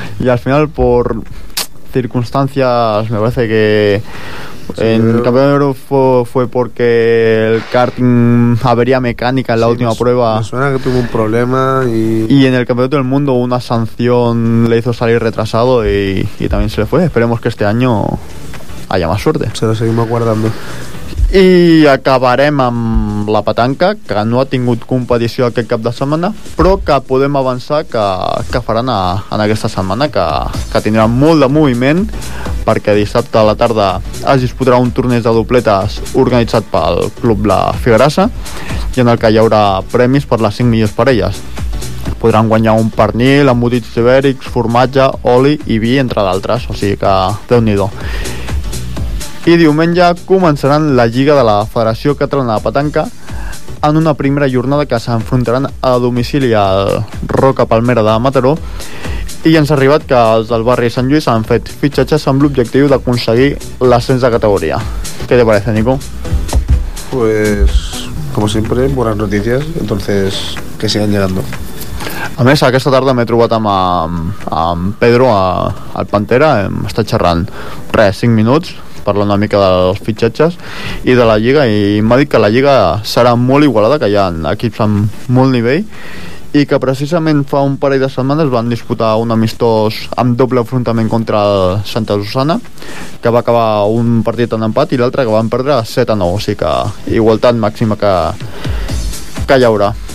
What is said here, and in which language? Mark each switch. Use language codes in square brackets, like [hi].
[es] Y al final, por circunstancias, me parece que el Campeonato de Europa fue porque el karting avería mecánica en la última prueba. Me suena que tuvo un problema. Y en el Campeonato del Mundo una sanción le hizo salir retrasado y también se le fue. Esperemos que este año haya más suerte. Se lo seguimos guardando. [ca] I acabarem amb la petanca, que no ha tingut competició aquest cap de setmana, però que podem avançar que faran en aquesta setmana, que tindrà molt de moviment, perquè dissabte a la tarda es disputarà un torneig de dobletes organitzat pel Club La Figuerassa, i en el que hi haurà premis per les 5 millors parelles. Podran guanyar un pernil, embotits ibèrics, formatge, oli i vi, entre d'altres, o sigui que déu-n'hi-do. I diumenge començaran la Lliga de la Federació Catalana de Petanca en una primera jornada que s'enfrontaran a domicili al Roca Palmera de Mataró, i ens ha arribat que els del barri Sant Lluís han fet fitxatges amb l'objectiu d'aconseguir l'ascens de categoria. [es] Què te parece, Nico? Pues, como siempre, buenas noticias, entonces que sigan llegando. [ca] A més, aquesta tarda m'he trobat amb Pedro al Pantera, hem estat xerrant 5 minuts, parlant una mica dels fitxatges i de la Lliga, i m'ha dit que la Lliga serà molt igualada, que hi ha equips amb molt nivell, i que precisament fa un parell de setmanes van disputar un amistós amb doble enfrontament contra el Santa Susana, que va acabar un partit en empat i l'altre que van perdre 7-9, o sigui que igualtat màxima que hi haurà.